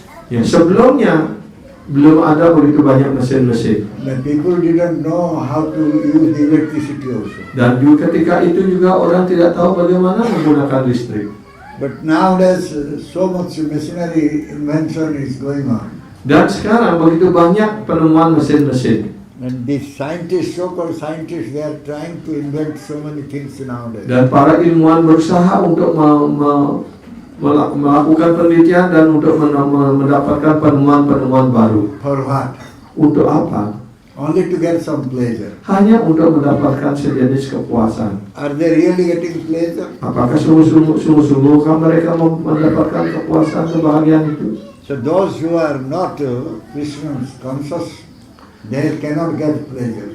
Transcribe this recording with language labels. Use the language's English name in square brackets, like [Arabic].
[Indonesian] Sebelumnya belum ada begitu banyak mesin-mesin. [English] The people didn't know how to use the electricity also. [Indonesian] Dan juga ketika itu juga orang tidak tahu bagaimana menggunakan listrik. [English] But nowadays so much machinery invention is going on. [Indonesian] Dan sekarang begitu banyak penemuan mesin-mesin. [English] And the scientists, so-called scientists, they are trying to invent so many things nowadays. [Indonesian] Dan para ilmuwan berusaha untuk melakukan penelitian dan untuk mendapatkan penemuan-penemuan baru. [English] For what? [Indonesian] Untuk apa? [English] Only to get some pleasure. [Indonesian] Hanya untuk mendapatkan sejenis kepuasan. [English] Are they really getting pleasure? [Indonesian] Apakah sungguh-sungguh mereka mendapatkan kepuasan, kebahagiaan itu? [English] So those who are not Krishna conscious, they cannot get pleasure.